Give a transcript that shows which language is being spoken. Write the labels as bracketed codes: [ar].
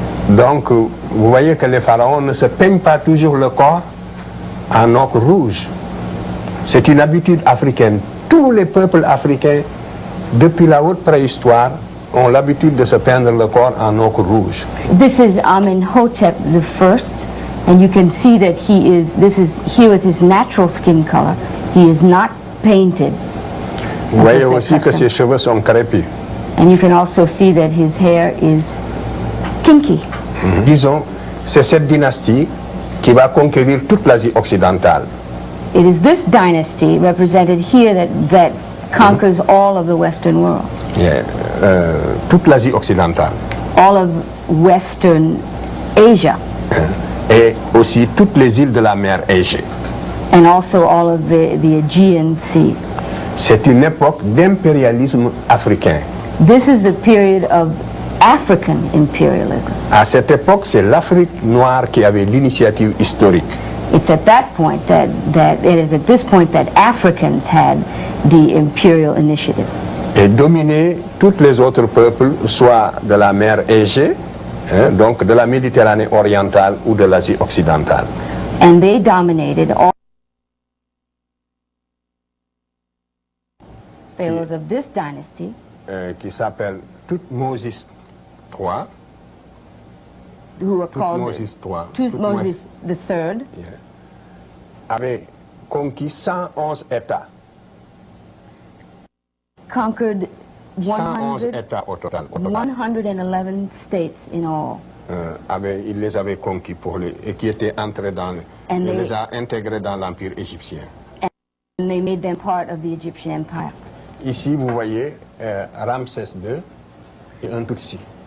[fr] Donc, vous voyez que les pharaons ne se peignent pas toujours le corps en ocre rouge. C'est une habitude africaine. Tous les peuples africains, depuis la haute préhistoire, ont l'habitude de se peindre le corps en ocre rouge. [en] This is Amenhotep I, and you can see that this is here with his natural skin color. He is not painted. [fr] Vous voyez aussi que ses cheveux sont crépus. [en] And you can also see that his hair is kinky. [fr] Disons, c'est cette dynastie qui va conquérir toute l'Asie occidentale. [en] It is this dynasty represented here that conquers all of the Western world. [fr] Yeah. Toute l'Asie occidentale. [en] All of Western Asia. [fr] Et aussi toutes les îles de la mer Égée. [en] and also all of the Aegean Sea. [fr] C'est une époque d'impérialisme africain. [en] This is a period of African imperialism. [fr] À cette époque, c'est l'Afrique noire qui avait l'initiative historique. [en] It's at that point that it is at this point that Africans had the imperial initiative. [fr] Et dominer tous les autres peuples, soit de la mer Égée, donc de la Méditerranée orientale ou de l'Asie occidentale. [en] And they dominated all pharaohs of this dynasty. [fr] Qui s'appelle Thutmose III. [en] Who were called Thutmose III. Thutmose III. [fr] Yeah. Avait conquis 111 États. [en] Conquered [fr] 111 États au total. [en] 111 states in all. [fr] Il les avait conquis et qui étaient entrés il les a intégrés dans l'Empire égyptien. [en] And they made them part of the Egyptian Empire. [fr] Ici, vous voyez Ramsès II et un Tutsi.